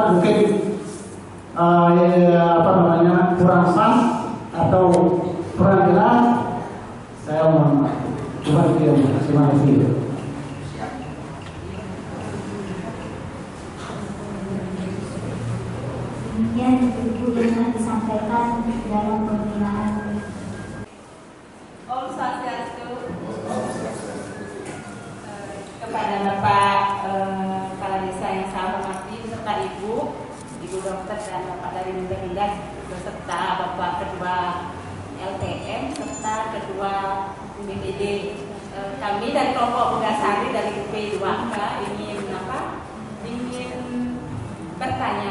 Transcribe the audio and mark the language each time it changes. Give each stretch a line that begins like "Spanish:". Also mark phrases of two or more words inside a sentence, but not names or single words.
Indonesian: Mungkin kurang pas atau kurang jelas, saya mohon maaf. Coba itu yang terima kasih. Demikian Ibu yang disampaikan dalam pembinaan.
Balinese: Om Swastiastu.
Indonesian: Kepada Bapak Kepala Desa yang saya hormati beserta Ibu Dokter dan Bapak dari Dinas beserta Bapak Ketua LTM serta Ketua BPD. Kami dari kelompok Bugasari dari UP2K ingin bertanya.